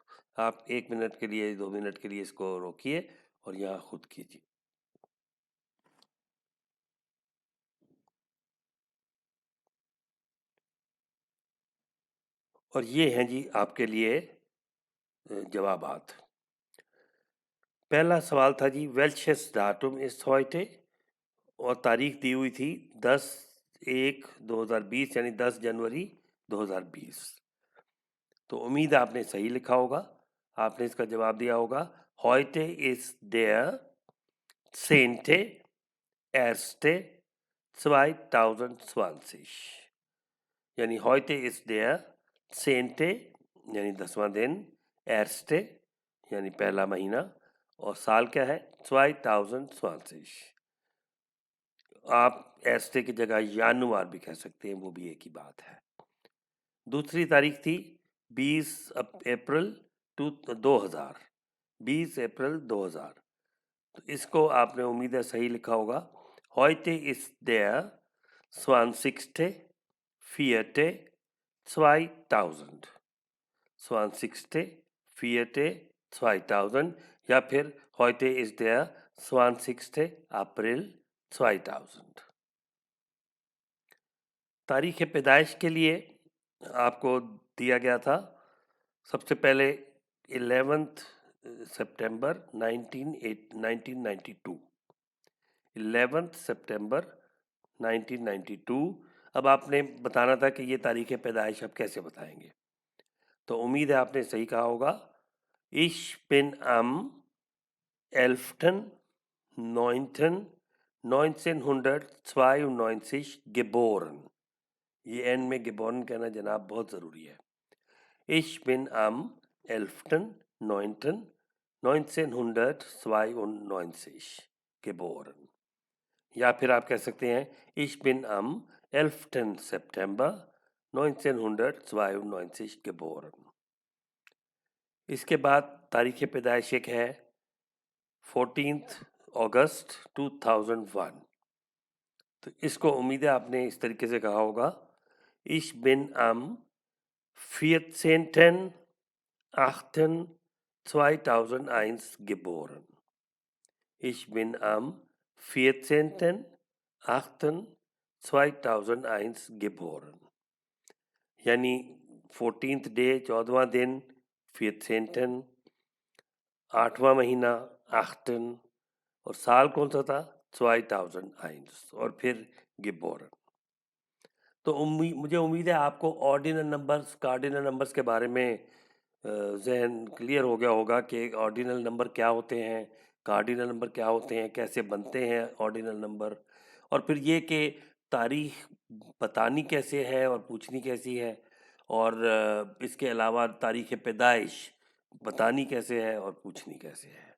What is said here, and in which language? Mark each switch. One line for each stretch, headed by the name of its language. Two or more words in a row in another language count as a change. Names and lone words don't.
Urdu: آپ 1 منٹ کے لیے 2 منٹ کے لیے اس کو روکیے اور یہاں خود کیجیے. اور یہ ہیں جی آپ کے لیے جوابات. پہلا سوال تھا جی
German: welches Datum ist heute,
Urdu: اور تاریخ دی ہوئی تھی 10/1/2020 یعنی 10 جنوری 2020. تو امید ہے آپ نے صحیح لکھا ہوگا. آپ نے اس کا جواب دیا ہوگا
German: heute ist der 10.1.2020,
Urdu: यानी
German: heute ist der 10.
Urdu: یعنی 10واں دن، erste یعنی پہلا مہینہ، اور سال کیا ہے 2020. آپ erste کی جگہ یانوار بھی کہہ سکتے ہیں، وہ بھی ایک ہی بات ہے. دوسری تاریخ تھی 20 اپریل 2000، 20 اپریل 2000. تو اس کو آپ نے امید ہے صحیح لکھا ہوگا
German: heute ist der 20.04.2000, 20.04.2000,
Urdu: یا پھر
German: heute ist der 20. April 2000।
Urdu: تاریخ پیدائش کے لیے آپ کو دیا گیا تھا سب سے پہلے 11 ستمبر 1992، 11 ستمبر 1992. اب آپ نے بتانا تھا کہ یہ تاریخ پیدائش آپ کیسے بتائیں گے. تو امید ہے آپ نے صحیح کہا ہوگا
German: Ich bin am 11.09.1992 geboren।
Urdu: یہ اینڈ میں geboren کہنا جناب بہت ضروری ہے.
German: Ich bin am 11.09.1992 geboren।
Urdu: یا پھر آپ کہہ سکتے ہیں
German: Ich bin am 11. September 1992 geboren।
Urdu: اس کے بعد تاریخ پیدائش ایک ہے 14 اگست 2001. تو اس کو امید ہے آپ نے اس طریقے سے کہا ہوگا
German: Ich bin am 14.08.2001 geboren। Ich bin am 14.08.2001 geboren,
Urdu: یعنی 14th ڈے 14واں دن، 14. 8واں مہینہ 8، اور سال کون سا تھا 2001، اور پھر geboren. تو مجھے امید ہے آپ کو
English: ordinal numbers, cardinal numbers
Urdu: کے بارے میں ذہن کلیئر ہو گیا ہوگا کہ
English: ordinal number
Urdu: کیا ہوتے ہیں,
English: cardinal number
Urdu: کیا ہوتے ہیں، کیسے بنتے ہیں
English: ordinal number,
Urdu: ، اور پھر یہ کہ تاریخ بتانی کیسے ہے اور پوچھنی کیسی ہے، اور اس کے علاوہ تاریخ پیدائش بتانی کیسے ہے اور پوچھنی کیسے ہے.